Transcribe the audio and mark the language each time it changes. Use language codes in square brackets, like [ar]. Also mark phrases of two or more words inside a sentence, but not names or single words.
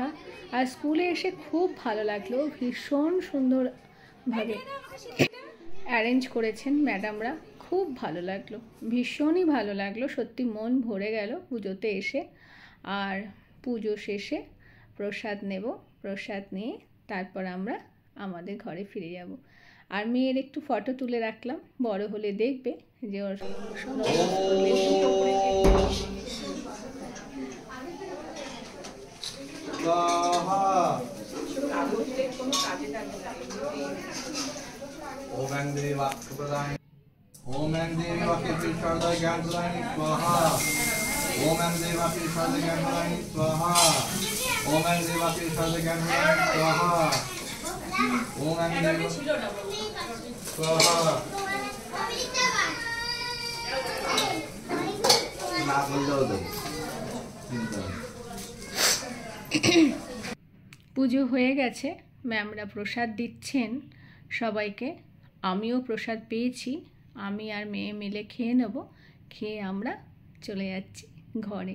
[bn] আর স্কুলে এসে খুব ভালো লাগলো, ভীষণ সুন্দরভাবে অ্যারেঞ্জ করেছেন ম্যাডামরা, খুব ভালো লাগলো, ভীষণই ভালো লাগলো, সত্যি মন ভরে গেল পুজোতে এসে। আর পুজো শেষে প্রসাদ নেব, প্রসাদ নিয়ে তারপর আমরা আমাদের ঘরে ফিরে যাব। আর মেয়ের একটু ফটো তুলে রাখলাম, বড় হলে দেখবে যে ওর [sa] ओम ऐं देवी वाक्प्रदायिनी ओम ऐं देवी वाक्येति शारदा ज्ञानप्रदायिनी स्वाहा ओम ऐं देवी वाक्येति शारदा ज्ञानप्रदायिनी स्वाहा ओम ऐं देवी वाक्येति शारदा ज्ञानप्रदायिनी स्वाहा ओम ऐं देवी स्वाहा [hi] ना बोल जाओ तो [bn] পুজো হয়ে গেছে, ম্যামরা প্রসাদ দিচ্ছেন সবাইকে, আমিও প্রসাদ পেয়েছি, আমি আর মেয়ে মিলে খেয়ে নেব, খেয়ে আমরা চলে যাচ্ছি ঘরে।